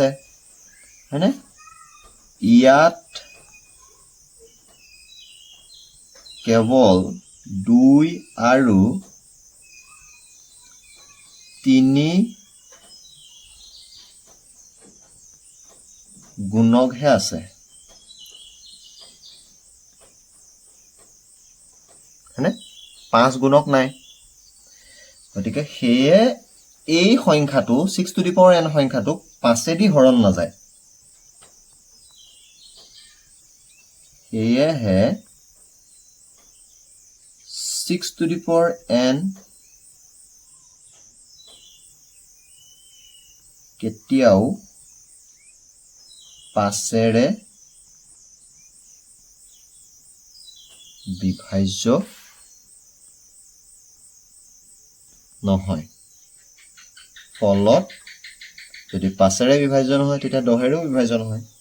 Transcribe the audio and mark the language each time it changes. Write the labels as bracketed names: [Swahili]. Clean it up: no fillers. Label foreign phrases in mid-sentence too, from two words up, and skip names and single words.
[Assamese] হয়নে? ইয়াত কেৱল 2 আৰু 3 গুণকহে আছে। হয়নে? 5 গুণক নাই। গতিকে সেয়ে এই সংখ্যাটো 6 [English] to the power n [Assamese] সংখ্যাটোক 5 দি হৰণ নাযায়। সেয়েহে 6 [English] to the power n [Assamese] কেতিয়াও 5ৰে বিভাজ্য নহয় ফলত যদি 5ৰে বিভাজ্য নহয় তেতিয়া 10ৰেও বিভাজ্য নহয়